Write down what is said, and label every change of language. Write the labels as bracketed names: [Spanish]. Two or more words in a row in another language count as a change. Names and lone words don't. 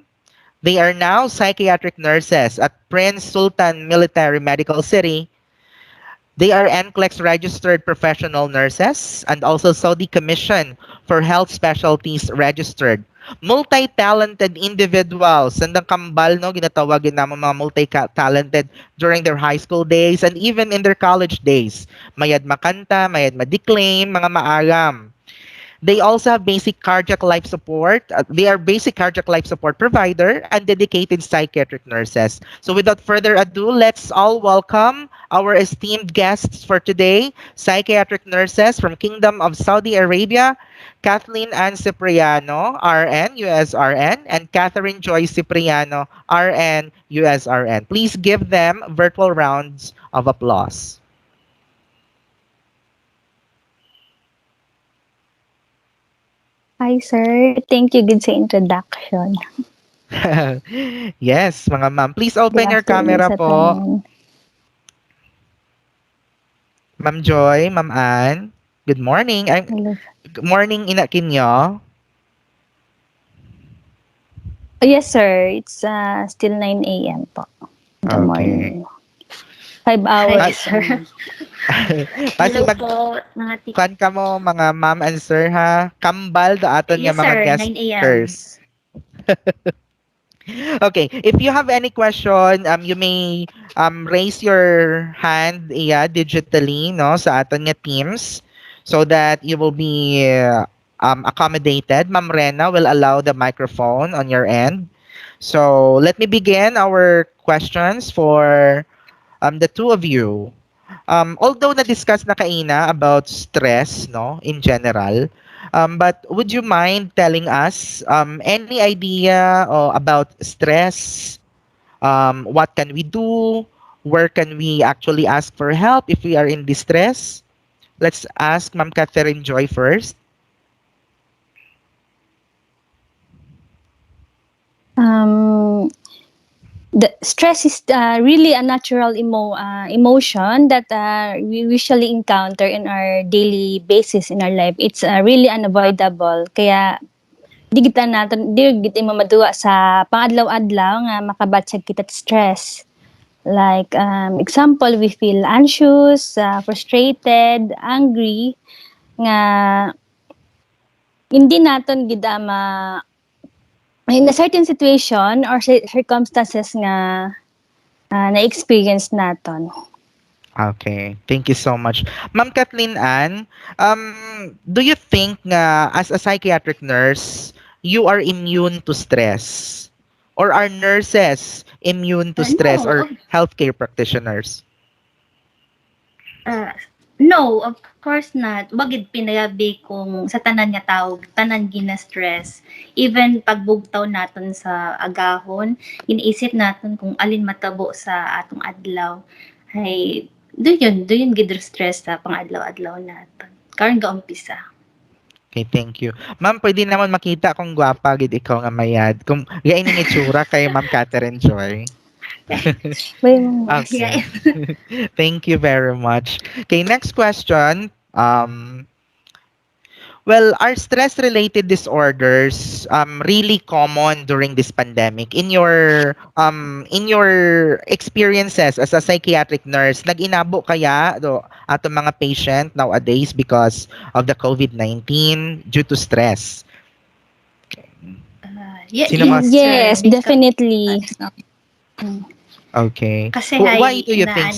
[English] They are now psychiatric nurses at Prince Sultan Military Medical City. They are NCLEX registered professional nurses and also Saudi Commission for Health Specialties registered. Multi-talented individuals. [Hiligaynon] Sandang kambal, no? Ginatawagin naman mga multi-talented [English] during their high school days and even in their college days. [Hiligaynon] Mayad makanta, mayad madeclaim, mga maalam. [English] They also have basic cardiac life support. They are basic cardiac life support provider and dedicated psychiatric nurses. So without further ado, let's all welcome our esteemed guests for today, psychiatric nurses from Kingdom of Saudi Arabia, Kathleen Ann Cipriano, RN, USRN, and Catherine Joy Cipriano, RN, USRN. Please give them virtual rounds of applause. Hi, sir. Thank you good sa introduction. Yes, mga ma'am. Please Good open your afternoon camera sa po. tanan. Ma'am Joy, Ma'am Ann. Good morning. Hello. Good morning, [Hiligaynon] ina kinyo. [English] Oh, yes, sir. It's still 9 a.m. po. In the Okay. morning. 5 Hi, hours. sir. Kasi Hello po, mga [Hiligaynon] kan ka mo, mga [English] ma'am and sir, [Hiligaynon] ha? Kambal da aton nga [English] Yes, mga sir. guest 9 a.m. speakers. Okay, if you have any question, you may raise your hand digitally, no, [Hiligaynon] sa aton nga [English] teams so that you will be accommodated. Ma'am Rena will allow the microphone on your end. So let me begin our questions for the two of you. Although [Hiligaynon] na-discuss na kaina [English] about stress, no, in general, but would you mind telling us any idea about stress? What can we do? Where can we actually ask for help if we are in distress? Let's ask Ma'am Catherine Joy first. Um, the stress is really a natural emotion that we usually encounter in our daily basis in our life. It's really unavoidable. [Hiligaynon] Kaya di kita mamadua sa pangadlaw-adlaw nga makabatsag kita stress. [English] Like example, we feel anxious, frustrated, angry [Hiligaynon] nga hindi naton gid [English] in a certain situation or circumstances [Hiligaynon] nga na-experience naton. [English] Okay, thank you so much. Ma'am Kathleen Ann, do you think nga as a psychiatric nurse, you are immune to stress? Or are nurses immune to stress No, or healthcare practitioners? uh, no, of course not. [Hiligaynon] Wagid pinayabi kung sa tanan nga tao, tanan gina-stress. Even pagbugtaw naton sa agahon, iniisip naton kung alin matabo sa atong adlaw. Do yun gid stress sa pangadlaw-adlaw naton. Karon ga umpisa. [English] Okay, thank you. [Hiligaynon] Ma'am, pwede naman makita kung gwapa gid ikaw nga mayad. Kung gayon ning itsura kay Ma'am Catherine Joy. May mga [English] Okay. Thank you very much. Okay, next question. Well, are stress-related disorders really common during this pandemic? In your experiences as a psychiatric nurse, [Hiligaynon] nag-inabo kaya do ato mga [English] patient nowadays because of the COVID-19 due to stress? Sino Yes, mas? sir. yes, Because, definitely. Okay. kasi Why hay, do you na think